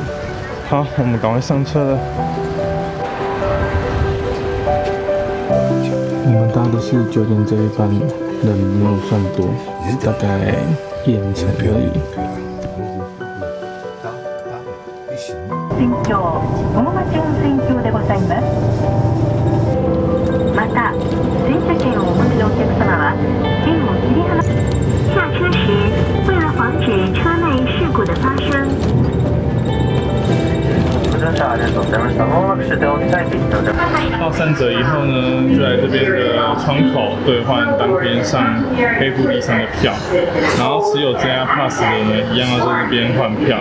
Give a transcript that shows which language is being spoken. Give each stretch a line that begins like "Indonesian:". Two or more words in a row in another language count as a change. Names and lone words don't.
Chinese: 好，我们赶快上车了。我们搭的是9点这一班，人没有算多，大概1、2成而已。
Japanese: 新橋桃町温泉橋でございます。また、新車券をお持ちのお客様は券を切り離。
Chinese: 下车时，为了防止车内事故的发生。到善泽以后呢，就来这边的窗口兑换当天上黑部立山的票，然后持有 JR Pass 的呢，一样要在这边换票。